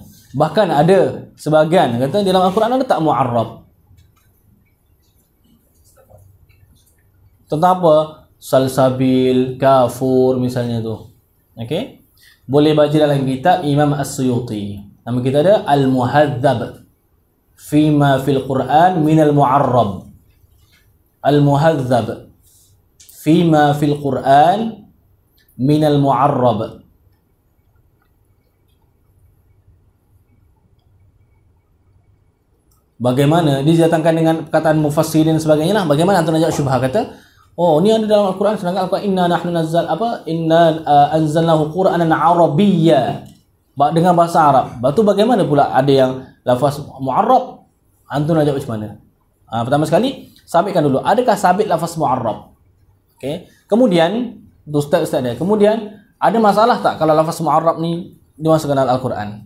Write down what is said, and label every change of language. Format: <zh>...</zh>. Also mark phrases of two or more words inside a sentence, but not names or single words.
<ms>Bahkan ada sebahagian kata dalam Al-Quran ada tak mu'arrab. Tentang apa? Salsabil, kafur misalnya tu. Okey? Boleh baca dalam kitab Imam As-Suyuti. Nama kita ada Al-Muhadzab Fima fil Quran minal mu'arrab. Al-Muhadzab Fima fil Quran minal mu'arrab. Bagaimana didatangkan dengan perkataan mufassirin dan sebagainya lah. Bagaimana antum nak jawab syubhah kata, oh ni ada dalam Al-Quran, sedangkan Al-Quran</ms> <ar>إنا نحن نزل</ar> <ms>apa?</ms> <ar>إنا أنزلناه قرآنا عربيا.</ar> <ms>Dengan bahasa Arab. Lepas tu bagaimana pula ada yang lafaz mu'arrab? Antum nak jawab macam mana? Pertama sekali, sabitkan dulu. Adakah sabit lafaz mu'arrab? Okey. Kemudian, ustaz dia. Kemudian, ada masalah tak kalau lafaz mu'arrab ni dimasukkan dalam Al-Quran?</ms>